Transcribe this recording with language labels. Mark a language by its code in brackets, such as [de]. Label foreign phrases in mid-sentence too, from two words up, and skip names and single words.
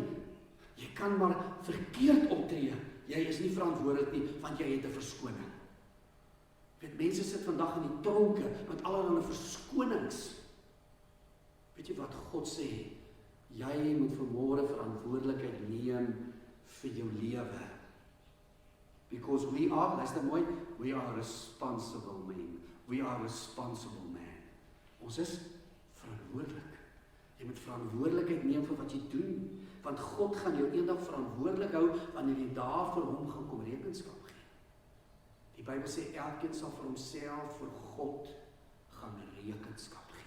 [af] Jy kan maar verkeerd optree. Jy is nie verantwoordelik nie, want jy het 'n verskoning. Weet, mense sit vandag in die tronke met allerlei verskonings. Weet jy wat God sê? Jy moet vanmôre verantwoordelikheid neem vir jou lewe. [en] Because we are, [af] luister mooi, [en] we are responsible men. We are responsible man. [af] Ons is verantwoordelik. Jy moet verantwoordelikheid neem vir wat jy doen, want God gaan jou eendag verantwoordelik hou wanneer jy daar vir hom gaan kom rekenskap gee. Die Bybel sê elkeen sal vir homself vir God gaan rekenskap gee.